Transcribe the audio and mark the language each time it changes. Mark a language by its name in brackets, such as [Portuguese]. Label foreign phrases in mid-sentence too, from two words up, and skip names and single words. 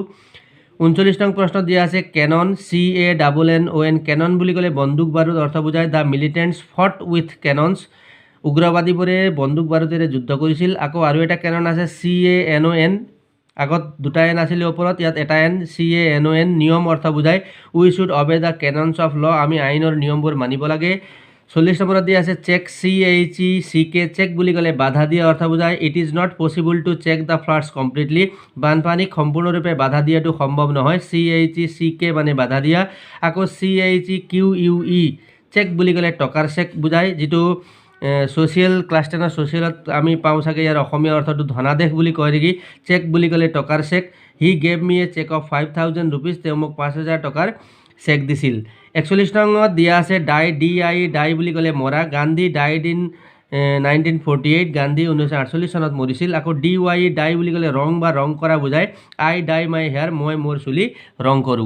[Assamese] 39 নং প্ৰশ্ন দিয়া আছে কেনন CANNON, কেনন বুলি ক'লে বন্দুক বাৰুদ অৰ্থ বুজায়। [English] the militants fought with cannons, [Assamese] উগ্ৰবাদীবোৰে বন্দুক বাৰুদেৰে যুদ্ধ কৰিছিল। আকৌ আৰু এটা কেনন আছে CANON, আগত দুটা এন আছিলে ওপৰত, ইয়াত এটা এন CANON, নিয়ম অৰ্থ বুজায়। [English] we should obey the canons of law, [Assamese] আমি আইনৰ নিয়মবোৰ মানিব লাগে। 40 নম্বৰত দিয়া আছে চেক CHECK, চেক বুলি ক'লে বাধা দিয়া অৰ্থ বুজায়। [English] it is not possible to check the floods completely, [Assamese] বানপানীক সম্পূৰ্ণৰূপে বাধা দিয়াটো সম্ভৱ নহয়। CHECK মানে বাধা দিয়া। আকৌ CHEQUE চেক বুলি ক'লে টকাৰ চেক বুজায়, যিটো [English] social class [Assamese] 10 ছ'চিয়েলত আমি পাওঁ চাগে, ইয়াৰ অসমীয়া অৰ্থটো ধনাদেশ বুলি কয় নেকি। চেক বুলি ক'লে টকাৰ চেক। [English] he gave me a cheque of 5000 rupees, [Assamese] তেওঁ মোক 5000 টকাৰ চেক দিছিল। 41 নঙত দিয়া আছে ডাই বুলি ক'লে মৰা। [English] Gandhi died in 1948, [Assamese] গান্ধী 1948 চনত মৰিছিল। আকৌ DYE ডাই বুলি ক'লে ৰং বা ৰং কৰা বুজায়। [English] I dye my hair, [Assamese] মই মোৰ চুলি ৰং কৰোঁ।